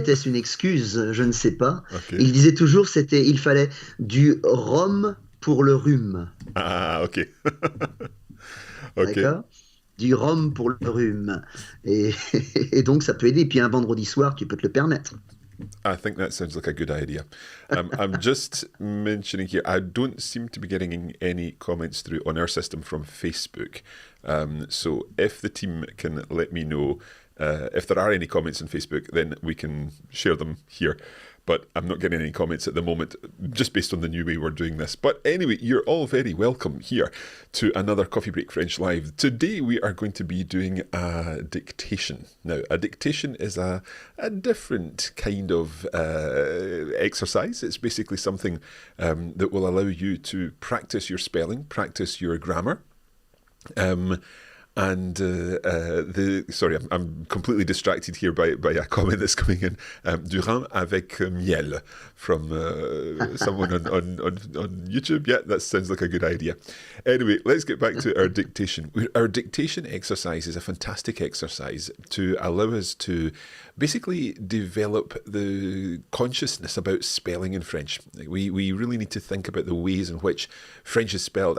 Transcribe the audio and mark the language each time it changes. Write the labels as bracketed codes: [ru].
[fr] était-ce une excuse, je ne sais pas. Ok. Il disait toujours il fallait du rhum pour le rhume. Ah, ok. Ok. D'accord? Du rhum pour le rhume. Et, et donc, ça peut aider. Puis un vendredi soir, tu peux te le permettre. [en] I think that sounds like a good idea. I'm just mentioning here, I don't seem to be getting any comments through on our system from Facebook. So if the team can let me know if there are any comments on Facebook, then we can share them here. But I'm not getting any comments at the moment, just based on the new way we're doing this. But anyway, you're all very welcome here to another Coffee Break French Live. Today we are going to be doing a dictation. Now, a dictation is a different kind of exercise. It's basically something that will allow you to practice your spelling, practice your grammar. Um, I'm completely distracted here by a comment that's coming in. [fr] Du rhum avec miel [en] from someone on YouTube. Yeah, that sounds like a good idea. Anyway, let's get back to our dictation. Our dictation exercise is a fantastic exercise to allow us to basically develop the consciousness about spelling in French. We really need to think about the ways in which French is spelled.